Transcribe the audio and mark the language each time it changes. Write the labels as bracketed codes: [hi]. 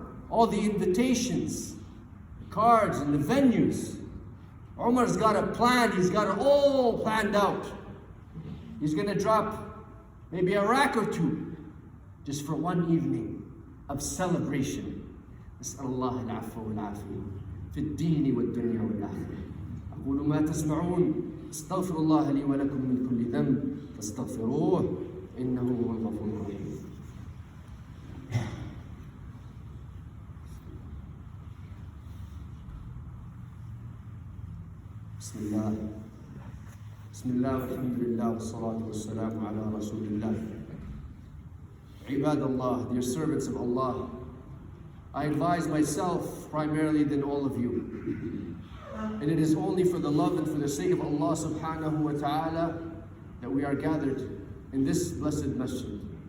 [en] All the invitations, the cards, and the venues. Umar's got a plan. He's got it all planned out. He's going to drop maybe a rack or two just for one evening of celebration. [ar] نسأل الله العفو والعافية في الدين والدنيا والآخرة. أقول ما تسمعون استغفر الله لي ولكم من كل ذنب فاستغفروه إنه هو الغفور الرحيم. بسم الله والحمد لله والصلاة والسلام على رسول الله. عباد [en] Allah, dear servants of Allah, I advise myself primarily than all of you. And it is only for the love and for the sake of Allah subhanahu wa ta'ala that we are gathered in this blessed masjid.